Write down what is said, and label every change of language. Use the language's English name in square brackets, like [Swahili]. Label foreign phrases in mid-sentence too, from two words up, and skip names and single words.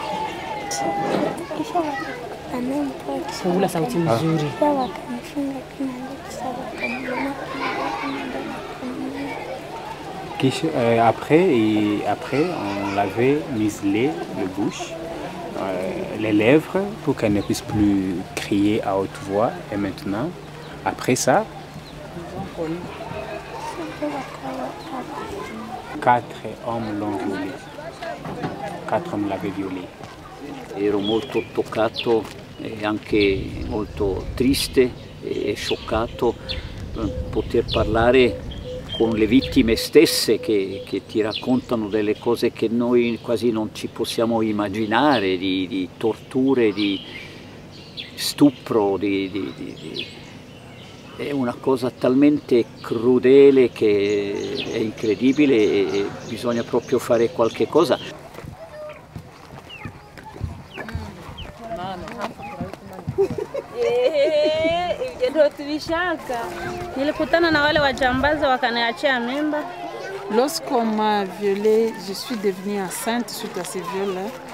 [French] Après, on l'avait muselé le bouche, les lèvres, pour qu'elle ne puisse plus crier à haute voix. Et maintenant, après ça, 4 hommes l'ont violée. 4 hommes l'avaient violée. [Italian] Ero molto toccato e anche molto triste e scioccato poter parlare con le vittime stesse che ti raccontano delle cose che noi quasi non ci possiamo immaginare, di torture, di stupro, è una cosa talmente crudele che è incredibile e bisogna proprio fare qualche cosa. [French] Lorsqu'on m'a violée, je suis devenue enceinte suite à ces viols-là.